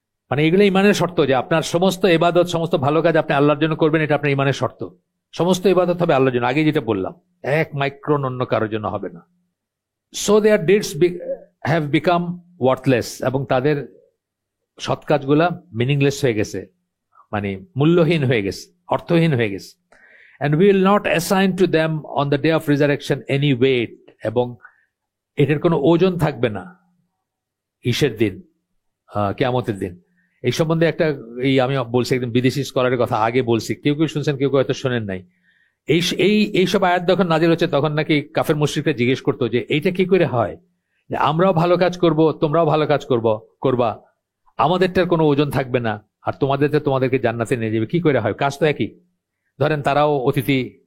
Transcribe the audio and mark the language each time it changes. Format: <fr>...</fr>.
<bn>মানে এগুলো ইমানের শর্ত, যে আপনার সমস্ত ইবাদত, সমস্ত ভালো কাজ আপনি আল্লাহর জন্য করবেন, এটা আপনার ইমানের শর্ত। সমস্ত ইবাদত হবে আল্লাহর জন্য, আগে যেটা বললাম, 1 মাইক্রন অন্য কারোর জন্য হবে না।</bn> <en>so their deeds have become worthless,</en> <bn>এবং তাদের সৎ কাজগুলা মিনিংলেস হয়ে গেছে, মানে মূল্যহীন হয়ে গেছে, অর্থহীন হয়ে গেছে।</bn> <en>And we will not assign to them on the day of resurrection any weight,</en> <bn>এবং এটার কোনো ওজন থাকবে না ঈশের দিন, কিয়ামতের দিন। এই সম্বন্ধে একটা আমি বলছি, একদম বিদেশি স্কলারের কথা আগে বলছি, কেউ কেউ শুনছেন, কেউ কেউ হয়তো শোনেন নাই। এইসব আয়াত যখন নাজিল হচ্ছে, তখন নাকি কাফের মুশরিকরা জিজ্ঞেস করতো যে এইটা কি করে হয়, যে আমরাও ভালো কাজ করব, তোমরাও ভালো কাজ করবা, আমাদেরটার কোনো ওজন থাকবে না, আর তোমাদেরকে জান্নাতে নিয়ে যাবে, কি করে হয়? কাজ তো একই। ধরেন তারাও অতিথি</bn>